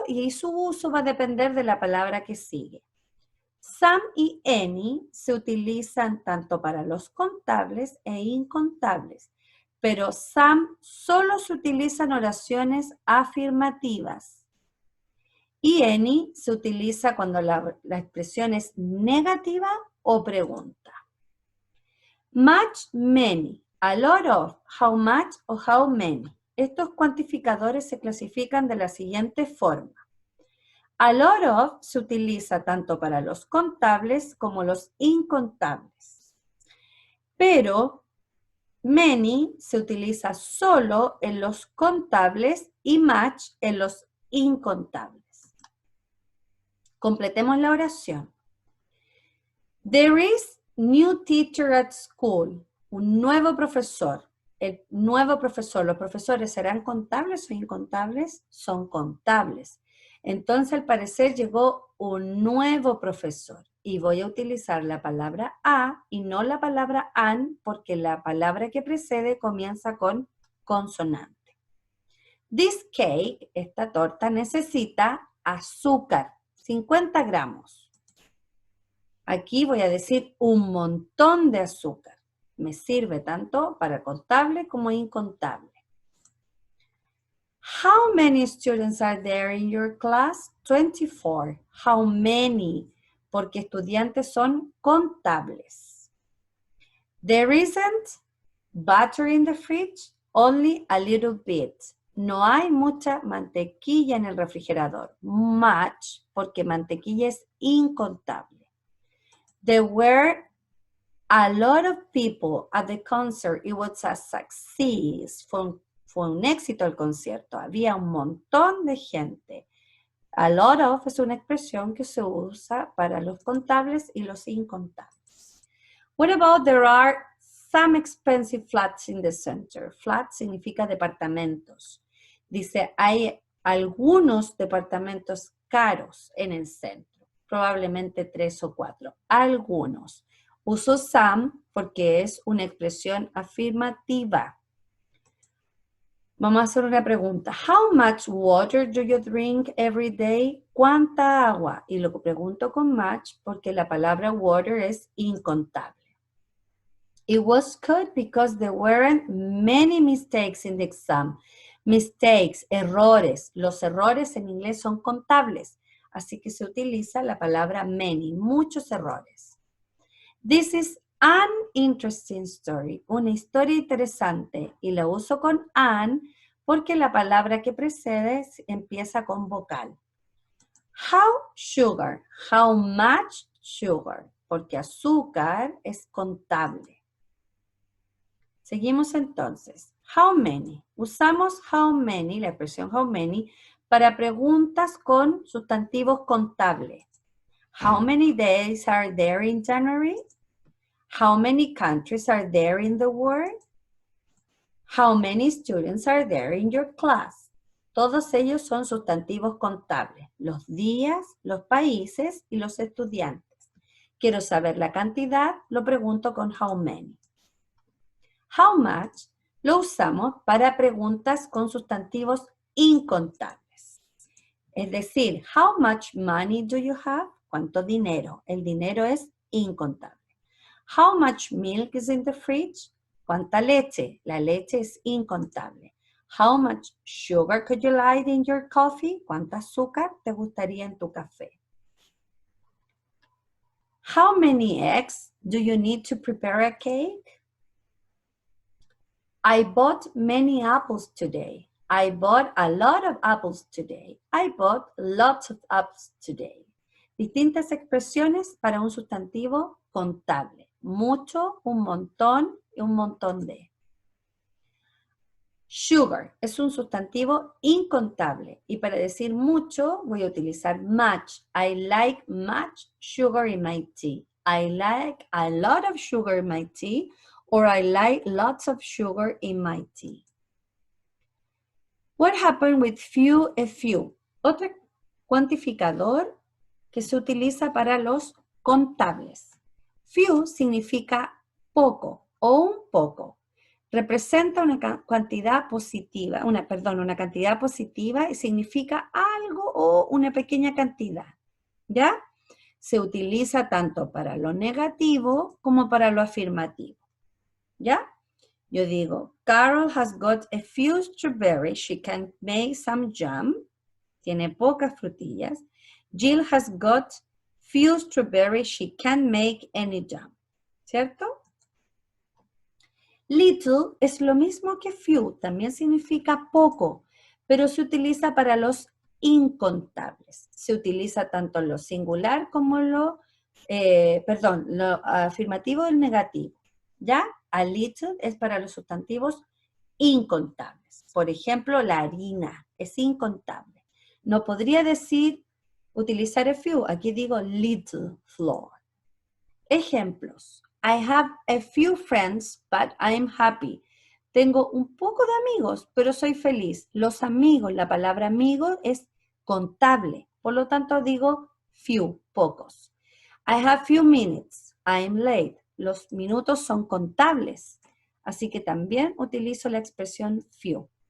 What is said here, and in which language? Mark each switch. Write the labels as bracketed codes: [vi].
[es] Y su uso va a depender de la palabra que sigue. Some y any se utilizan tanto para los contables e incontables, pero some solo se utiliza en oraciones afirmativas. Y any se utiliza cuando la expresión es negativa o pregunta. [en] Much, many, a lot of, how much o how many. [es] Estos cuantificadores se clasifican de la siguiente forma. A lot of se utiliza tanto para los contables como los incontables. Pero many se utiliza solo en los contables y much en los incontables. Completemos la oración. [en] There is new teacher at school. [es] Un nuevo profesor. El nuevo profesor. ¿Los profesores serán contables o incontables? Son contables. Entonces, al parecer, llegó un nuevo profesor. Y voy a utilizar la palabra a y no la palabra an, porque la palabra que precede comienza con consonante. [en] This cake, [es] esta torta, necesita azúcar. 50 gramos. Aquí voy a decir un montón de azúcar. Me sirve tanto para contable como incontable. [en] How many students are there in your class? 24. How many? [es] Porque estudiantes son contables. [en] There isn't butter in the fridge, only a little bit. [es] No hay mucha mantequilla en el refrigerador. Much, porque mantequilla es incontable. [en] There were a lot of people at the concert. It was a success. [es] Fue un éxito el concierto. Había un montón de gente. A lot of es una expresión que se usa para los contables y los incontables. [en] What about there are some expensive flats in the center? [es] Flat significa departamentos. Dice, hay algunos departamentos caros en el centro, probablemente 3 o 4, algunos. Uso some porque es una expresión afirmativa. Vamos a hacer una pregunta. [en] How much water do you drink every day? [es] ¿Cuánta agua? Y lo pregunto con much porque la palabra water es incontable. [en] It was good because there weren't many mistakes in the exam. [es] Mistakes, errores. Los errores en inglés son contables, así que se utiliza la palabra many, muchos errores. [en] This is an interesting story, [es] una historia interesante, y la uso con an porque la palabra que precede empieza con vocal. [en] How sugar, how much sugar, [es] porque azúcar es contable. Seguimos entonces. How many. Usamos how many, la expresión how many, para preguntas con sustantivos contables. [en] How many days are there in January? How many countries are there in the world? How many students are there in your class? [es] Todos ellos son sustantivos contables. Los días, los países y los estudiantes. Quiero saber la cantidad, lo pregunto con how many. How much lo usamos para preguntas con sustantivos incontables. Es decir, [en] how much money do you have? [es] ¿Cuánto dinero? El dinero es incontable. [en] How much milk is in the fridge? [es] ¿Cuánta leche? La leche es incontable. [en] How much sugar could you like in your coffee? [es] ¿Cuánta azúcar te gustaría en tu café? [en] How many eggs do you need to prepare a cake? I bought many apples today. I bought a lot of apples today. I bought lots of apples today. [es] Distintas expresiones para un sustantivo contable. Mucho, un montón y un montón de. Sugar es un sustantivo incontable y para decir mucho voy a utilizar much. [en] I like much sugar in my tea. I like a lot of sugar in my tea or I like lots of sugar in my tea. What happened with few and few? [es] Otro cuantificador que se utiliza para los contables. Few significa poco o un poco. Representa una cantidad positiva, una cantidad positiva y significa algo o una pequeña cantidad, ¿ya? Se utiliza tanto para lo negativo como para lo afirmativo, ¿ya? [en] Yo digo, Carol has got a few strawberries, she can make some jam. [es] Tiene pocas frutillas. [en] Jill has got few strawberries, she can't make any jam. [es] ¿Cierto? Little es lo mismo que few, también significa poco, pero se utiliza para los incontables. Se utiliza tanto lo singular como lo afirmativo y el negativo. ¿Ya? A little es para los sustantivos incontables. Por ejemplo, la harina es incontable. No podría utilizar a few, aquí digo little flour. Ejemplos. [en] I have a few friends, but I'm happy. [es] Tengo un poco de amigos, pero soy feliz. Los amigos, la palabra amigo es contable. Por lo tanto, digo few, pocos. [en] I have few minutes. I'm late. [es] Los minutos son contables. Así que también utilizo la expresión few.